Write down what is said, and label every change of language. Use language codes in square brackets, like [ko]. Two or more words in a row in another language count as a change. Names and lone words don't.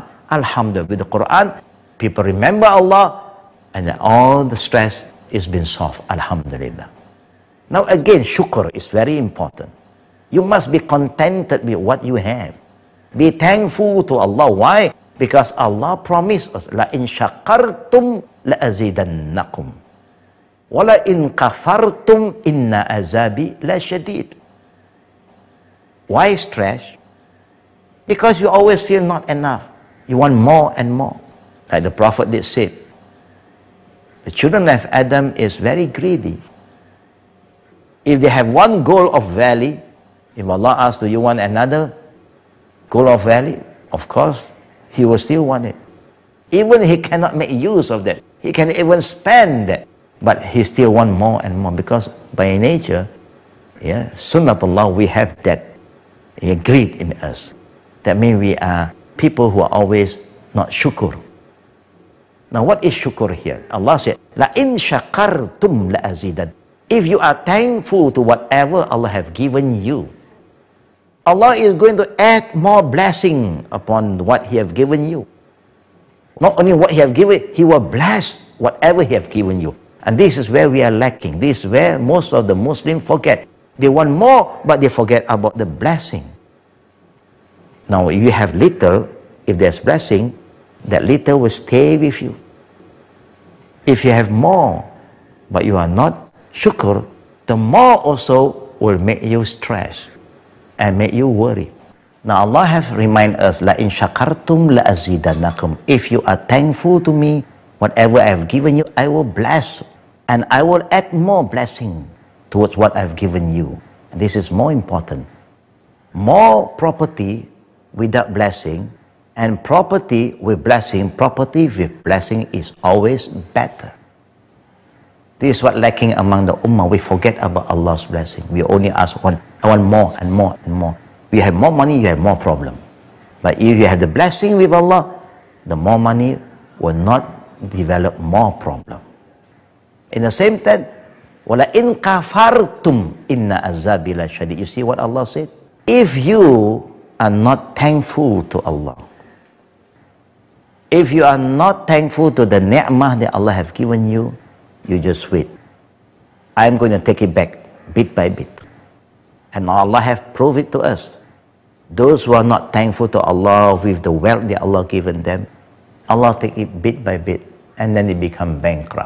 [en] Alhamdulillah, with the Quran, people remember Allah, and then all the stress is been solved. Alhamdulillah. Now again, shukr is very important. You must be contented with what you have. Be thankful to Allah. Why? Because Allah promised us, [ar] لئن شكرتم لأزيدنكم. ولئن كفرتم إن عذابي لشديد. [en] Why stress? Because you always feel not enough. You want more and more. Like the Prophet did say, the children of Adam is very greedy. If they have one goal of valley, if Allah asks, do you want another goal of valley? Of course, he will still want it. Even he cannot make use of that. He can even spend that. But he still want more and more, because by nature, sunnatullah, we have that greed in us. That means we are people who are always not shukr. Now what is shukr here? Allah said, [ar] لئن شكرتم لأزيدن. [en] If you are thankful to whatever Allah have given you, Allah is going to add more blessing upon what He have given you. Not only what He have given, He will bless whatever He have given you. And this is where we are lacking. This is where most of the Muslims forget. They want more, but they forget about the blessing. Now, if you have little, if there's blessing, that little will stay with you. If you have more, but you are not shukr, the more also will make you stress and make you worry. Now Allah has reminded us, [ar] لئن شكرتم لأزيدنكم. [en] If you are thankful to me, whatever I have given you, I will bless. And I will add more blessing towards what I have given you. And this is more important. More property without blessing, and property with blessing, property with blessing is always better. This is what lacking among the ummah. We forget about Allah's blessing. We only ask one, I want more and more and more. You have more money, you have more problem. But if you have the blessing with Allah, the more money will not develop more problem. In the same time, [ar] ولئن كفرتم إن عذابي لشديد. [en] You see what Allah said? If you are not thankful to Allah, if you are not thankful to the ni'mah that Allah have given you, you just wait. I'm going to take it back bit by bit. And Allah have proved it to us. Those who are not thankful to Allah with the wealth that Allah given them, Allah take it bit by bit, and then they become bankrupt.